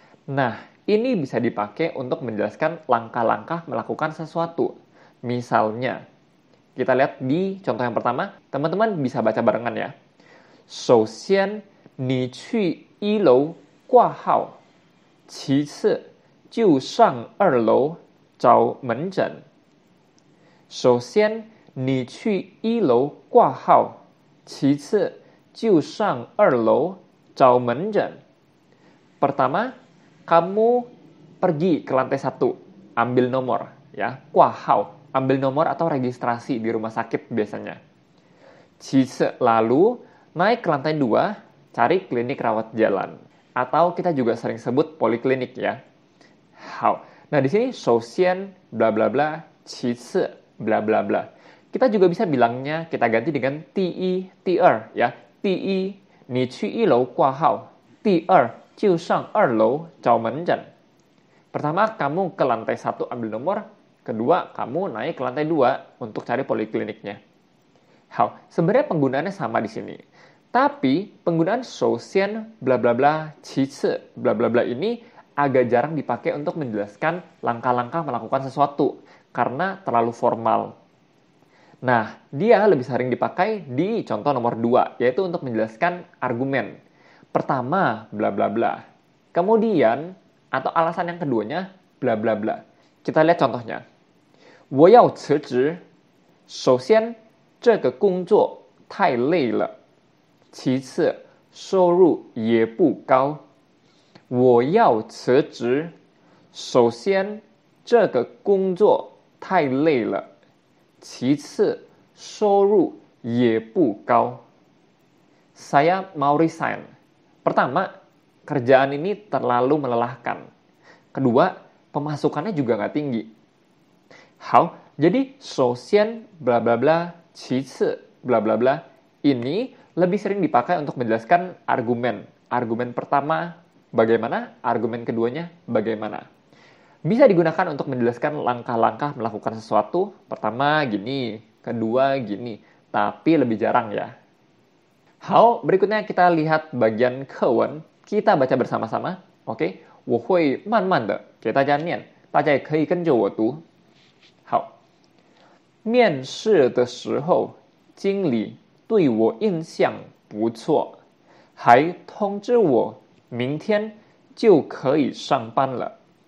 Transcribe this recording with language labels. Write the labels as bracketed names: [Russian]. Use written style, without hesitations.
[Indonesian] Nah, ini bisa dipakai untuk menjelaskan langkah-langkah melakukan sesuatu. Misalnya, kita lihat di contoh yang pertama, teman-teman bisa baca barengan ya. [Chinese] 首先你去一楼挂号，其次就上二楼找门诊。首先你去一楼挂号，其次就上二楼找门诊. [Indonesian] Pertama, kamu pergi ke lantai 1, ambil nomor ya, [Chinese] 挂号, [Indonesian] ambil nomor atau registrasi di rumah sakit biasanya. [Chinese] 其次, [Indonesian] lalu naik ke lantai 2, cari klinik rawat jalan atau kita juga sering sebut poliklinik ya. Hao. Nah, di sini 首先 bla bla bla, 其次 bla bla bla. Kita juga bisa bilangnya kita ganti dengan [Chinese] 第一 第二 [Indonesian] ya. [Chinese] 第一你去一楼挂号，第二就上二楼找门诊. [Indonesian] Pertama, kamu ke lantai 1 ambil nomor, kedua, kamu naik ke lantai 2 untuk cari polikliniknya. Hao, sebenarnya penggunaannya sama di sini. Tapi penggunaan 首先 bla bla bla, 其次 bla bla bla ini agak jarang dipakai untuk menjelaskan langkah-langkah melakukan sesuatu karena terlalu formal. Nah, dia lebih sering dipakai di contoh nomor 2, yaitu untuk menjelaskan argumen. Pertama, bla bla bla. Kemudian, atau alasan yang keduanya, bla bla bla. Kita lihat contohnya. [Chinese] 我要辞职，首先这个工作太累了，其次收入也不高。我要辞职，首先这个工作太累了，其次收入也不高. [Indonesian] Saya mau resign. Pertama, kerjaan ini terlalu melelahkan. Kedua, pemasukannya juga nggak tinggi. 好, jadi 首先 bla bla bla, 其次 bla bla bla, ini lebih sering dipakai untuk menjelaskan argumen. Argumen pertama bagaimana, argumen keduanya bagaimana. Bisa digunakan untuk menjelaskan langkah-langkah melakukan sesuatu. Pertama gini, kedua gini, tapi lebih jarang ya. 好, berikutnya kita lihat bagian 课文, kita baca bersama-sama. [Chinese] Oke, 我会慢慢的给大家念，大家也可以跟着我读。好，面试的时候，经理对我印象不错，还通知我明天就可以上班了。